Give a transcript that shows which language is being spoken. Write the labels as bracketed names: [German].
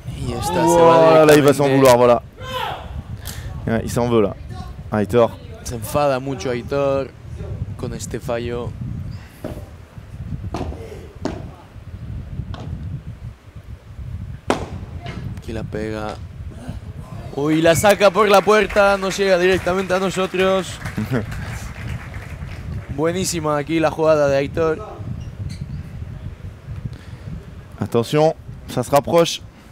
[French] Là il va s'en vouloir, voilà. Ouais, il s'en veut là. Aitor. [Spanish] Se enfada mucho Aitor con este fallo. Aquí la pega. Uy, la saca por la puerta, no llega directamente a nosotros. Buenísima aquí la jugada de Aitor. [French] Attention, ça se rapproche.